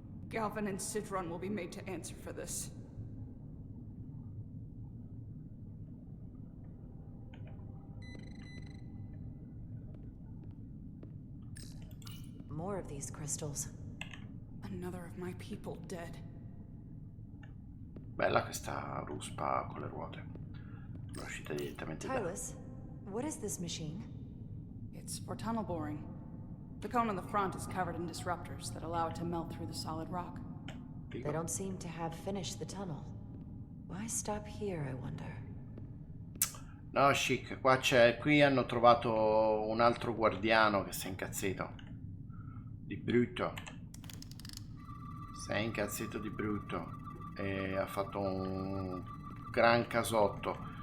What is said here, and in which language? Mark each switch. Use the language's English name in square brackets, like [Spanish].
[English] Galvin and Sidron will be made to answer for this. More of these crystals. Another of my people dead. [Italian] Bella questa ruspa con le ruote. È uscita direttamente da... [English] Tylus, what is this machine? It's for tunnel boring. The cone on the front is covered in disruptors that allow it to melt through the solid rock. They don't seem to have finished the tunnel. Why stop here, I wonder? [Italian] No, chic, qua c'è... Qui hanno trovato un altro guardiano che si è incazzito. Di brutto. Si è incazzito di brutto. E ha fatto un gran casotto.